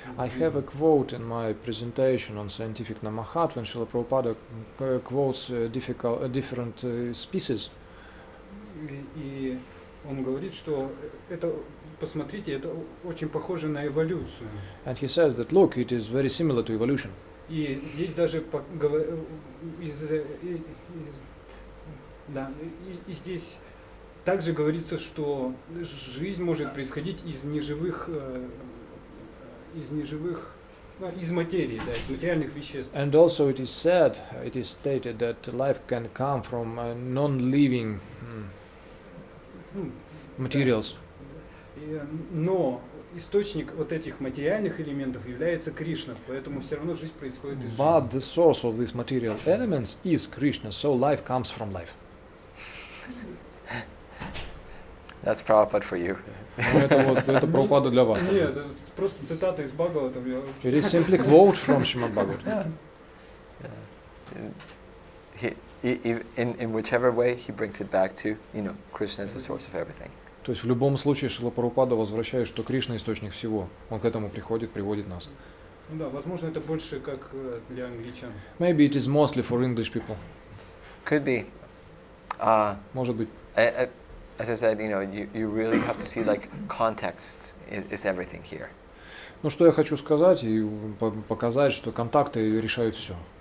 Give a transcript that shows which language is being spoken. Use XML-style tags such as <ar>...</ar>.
<en>I have a quote in my presentation on scientific Namahat when Srila Prabhupada quotes different species.</en> <ru>И он говорит, что это, посмотрите, это очень похоже на эволюцию.</ru> <en>And he says that, look, it is very similar to evolution.</en> <ru>И здесь даже и здесь также говорится, что жизнь может происходить из материи, из материальных веществ.</ru> <en>And also it is stated that life can come from non-living materials.</en> <ru>Но источник вот этих материальных элементов является Кришна, поэтому все равно жизнь происходит из жизни.</ru> <en>But the source of these material elements is Krishna, so life comes from life. That's Prabhupada for you.</en> <ru>Это Прабхупада для вас. Нет, это просто цитата из Бхагаватам.</ru> <en>It is simply quote from Shrimad-Bhagavatam. In whichever way, he brings it back to, Krishna is the source of everything.</en> <ru>То есть в любом случае Шрила Прабхупада возвращает, что Кришна источник всего. Он к этому приводит нас. Да, возможно, это больше как для англичан.</ru> <en>Maybe it is mostly for English people. Could be.</en> <ru>Может быть.</ru> <en>As I said, you really have to see context is everything here.</en> <ru>Ну что я хочу сказать и показать, что контакты решают все.</ru>